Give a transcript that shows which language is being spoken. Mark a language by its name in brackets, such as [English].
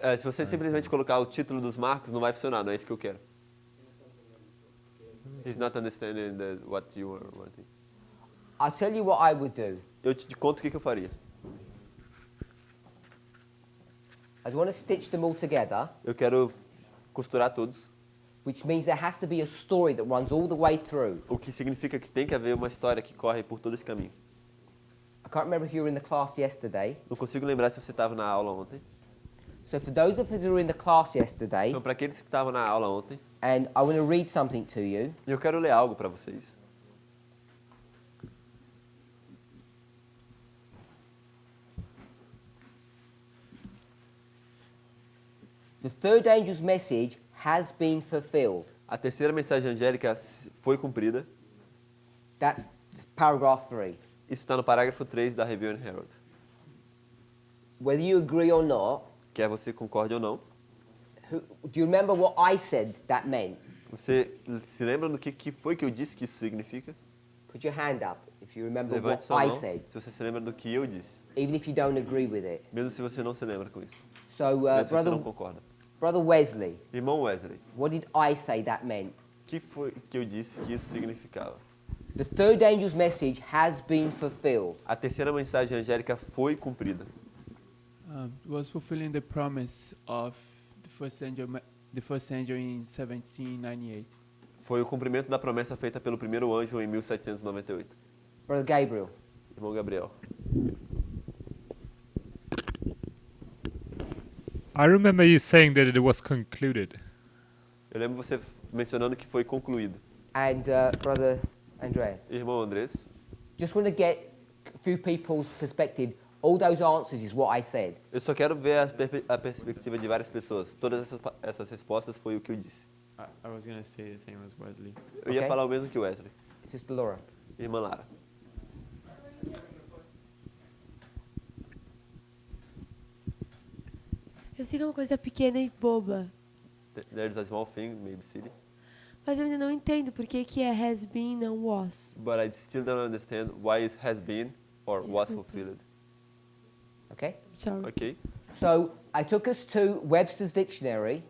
[Portuguese] Se você simplesmente colocar o título dos marcos, não vai funcionar, não é isso que eu quero. [English] He's not understanding what you are wanting. I'll tell you what I would do. [Portuguese] Eu te conto o que eu faria. [English] I'd want to stitch them all together, [Portuguese] Eu quero costurar todos, [English] which means there has to be a story that runs all the way through. [Portuguese] o que significa que tem que haver uma história que corre por todo esse caminho. [English] I can't remember if you were in the class yesterday. [Portuguese] Não consigo lembrar se você estava na aula ontem. [English] So for those of us who were in the class yesterday, [Portuguese] Então, para aqueles que estavam na aula ontem, [English] and I want to read something to you. [Portuguese] eu quero ler algo para vocês. [English] The third angel's message has been fulfilled. [Portuguese] A terceira mensagem angélica foi cumprida. [English] That's paragraph 3. [Portuguese] Isso está no parágrafo 3 da Review and Herald. [English] Whether you agree or not, [Portuguese] Quer você concorde ou não. [English] do you remember what I said that meant? [Portuguese] Você se lembra do que foi que eu disse que isso significa? [English] Put your hand up if you remember [Portuguese] Levante [English] what [Portuguese] sua [English] I [Portuguese] mão [English] said, [Portuguese] se você se lembra do que eu disse. [English] even if you don't agree with it. [Portuguese] Mesmo se você não se lembra com isso. [English] So, [Portuguese] Mesmo se você não concorda. [English] Brother Wesley, [Portuguese] Irmão Wesley, [English] what did I say that meant? [Portuguese] o que foi que eu disse que isso significava? [English] The third angel's message has been fulfilled. [Portuguese] A terceira mensagem angélica foi cumprida. [English] Was fulfilling the promise of the first angel in 1798. [Portuguese] Foi o cumprimento da promessa feita pelo primeiro anjo em 1798. [English] Brother Gabriel. [Portuguese] Irmão Gabriel. [English] I remember you saying that it was concluded. [Portuguese] Eu lembro você mencionando que foi concluído. [English] And Brother Andreas. [Portuguese] Irmão Andrés, [English] Just want to get a few people's perspective. All those answers is what I said. [Portuguese] eu só quero ver a perspectiva de várias pessoas. Todas essas respostas foi o que eu disse. [English] I was gonna say the same as Wesley. [Portuguese] Eu ia [English] Ok. [Portuguese] falar o mesmo que o Wesley. [English] Sister Laura. [Portuguese] Irmã Lara. Eu sei que é uma coisa pequena e boba, [English] There's a small thing, maybe silly. [Portuguese] mas eu ainda não entendo por que que é [English] has been, [Portuguese] não was. [English] But I still don't understand why it has been or was [Portuguese] Desculpa. [English] fulfilled. Okay? Sorry. Ok. So I took us to Webster's Dictionary,